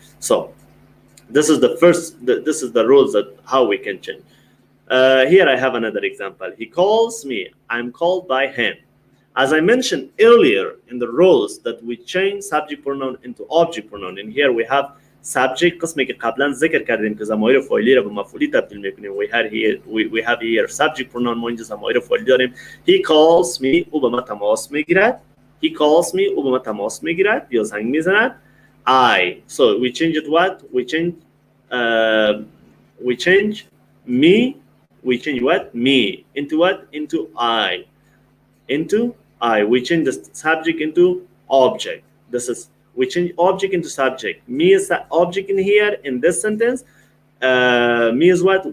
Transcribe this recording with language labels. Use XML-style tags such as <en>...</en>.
<en>So this is the first. This is the rules that how we can change. Here I have another example. He calls me. I'm called by him. As I mentioned earlier in the rules that we change subject pronoun into object pronoun. In here we have subject</en> <fa>قسمی که قبلا ذکر کردیم که ضمایر فاعلی را به مفعولی تبدیل میکنیم.</fa> <en>We have here subject pronoun.</en> <fa>ما اینجا ضمایر فاعلی داریم.</fa> <en>He calls me.</en> <fa>او به ما تماس میگیرد.</fa> <en>he calls me</en> <fa>او به من تماس میگیرد یا زنگ میزند.</fa> <en>I, so we change it what? We change me, we change what? Me into what? Into I. Into I. We change the subject into object. This is, we change object into subject. Me is the object in here in this sentence. Me is what?</en>